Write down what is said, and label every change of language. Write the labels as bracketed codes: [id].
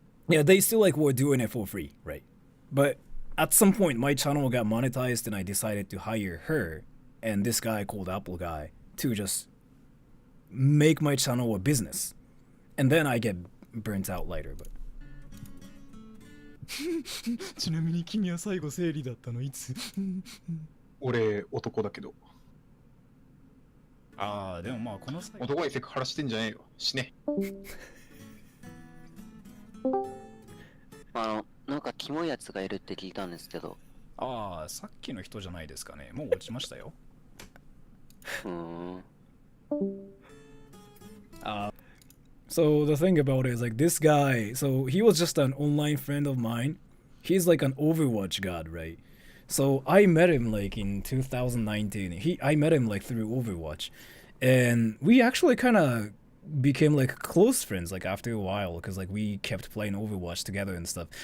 [en] Yeah, they still like were doing it for free, right? But at some point, my channel got monetized, and I decided to hire her and this guy called Apple Guy to just make my channel a business, and then I get burnt out later. But [ja] ちなみに君は最後生理だったのいつ？俺、男だけど。ああ、でもまあこの際男にセクハラしてんじゃねえよ。死ね。なんかキモいやつがいるって聞いたんですけど。ああ、さっきの人じゃないですかね。もう落ちましたよ。 [en] So the thing about it is like this guy, so he was just an online friend of mine. He's like an Overwatch god, right? So I met him like in 2019. I met him like through Overwatch, and we actually kind of became like close friends like after a while, because like we kept playing Overwatch together and stuff.